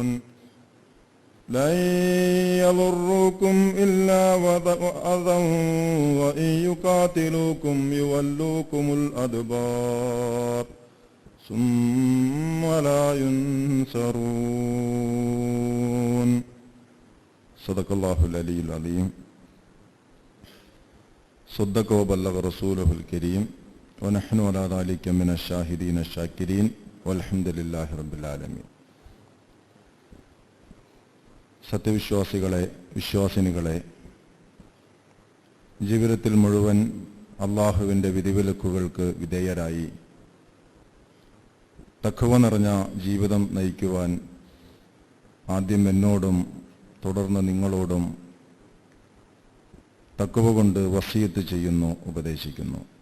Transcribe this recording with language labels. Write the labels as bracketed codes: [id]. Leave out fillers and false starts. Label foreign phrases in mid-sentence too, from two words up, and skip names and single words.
[ar] لن يضروكم إلا أذى وإن يقاتلوكم يولوكم الأدبار ثم لا ينصرون. صدق الله العلي العظيم. صدق وبلغ رسوله الكريم ونحن على ذلك من الشاهدين الشاكرين والحمد لله رب العالمين. [ml] സത്യവിശ്വാസികളെ, വിശ്വാസിനികളെ, ജീവിതത്തിൽ മുഴുവൻ അള്ളാഹുവിൻ്റെ വിധിവിലക്കുകൾക്ക് വിധേയരായി തഖ്വ നിറഞ്ഞ ജീവിതം നയിക്കുവാൻ ആദ്യം എന്നോടും തുടർന്ന് നിങ്ങളോടും തഖ്വ കൊണ്ട് വസിയത്ത് ചെയ്യുന്നു, ഉപദേശിക്കുന്നു.